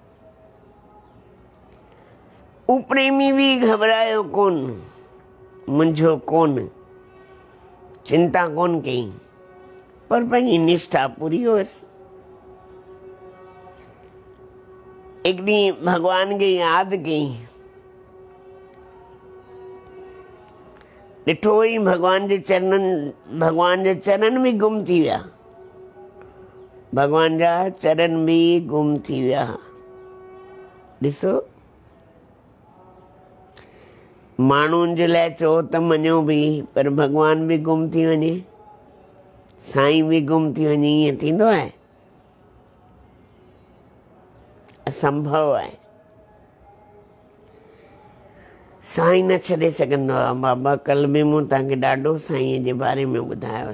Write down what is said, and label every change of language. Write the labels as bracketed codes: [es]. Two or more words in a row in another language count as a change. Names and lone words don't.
[sd] उ प्रेमी भी घबरायो कोन, मुंझो कोन, चिंता कोन कई, पर पंहिंजी निष्ठा पूरी हुअसि। एक ॾींहुं भगवान खे यादि कई, ॾिठो ई भगवान जे चरणनि भी गुम थी विया। भगवान जा चरण भी गुम थी विया। ॾिसो, माण्हुनि जे लाइ चओ त मञो भी, पर भगवान भी गुम थी वञे, साईं भी गुम थी वञे, ईअं थींदो आहे? असंभव आहे। साईं न छॾे सघंदो आहे। बाबा कल भी मूं तव्हांखे ॾाढो साईं जे बारे में ॿुधायो।